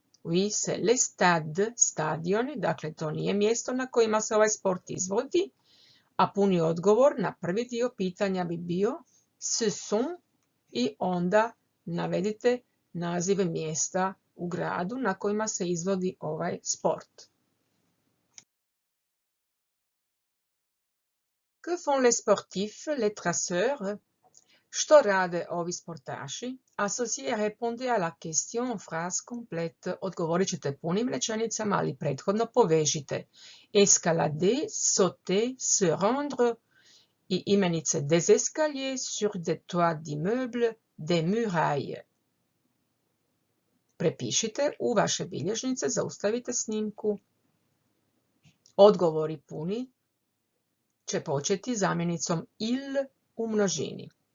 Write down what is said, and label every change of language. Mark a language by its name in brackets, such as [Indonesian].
[French] Oui, c'est les stades, [Croatian] stadioni, dakle to nije mjesto na kojima se ovaj sport izvodi, a puni odgovor na prvi dio pitanja bi bio [French] ce sont [Croatian] i onda navedite nazive mjesta u gradu na kojima se izvodi ovaj sport. [French] Que font les sportifs, les traceurs? [Croatian] Što rade ovi sportaši? [French] Associez et répondez à la question en phrase complète. [Croatian] Odgovorit ćete punim rečenicama, ali prethodno povežite. [French] Escalader, sauter, se rendre [Croatian] i imenice [French] des escaliers sur des toits d'immeubles, des murailles. [Croatian] Prepišite u vaše bilježnice, zaustavite snimku. Odgovori puni će početi zamjenicom il u množini.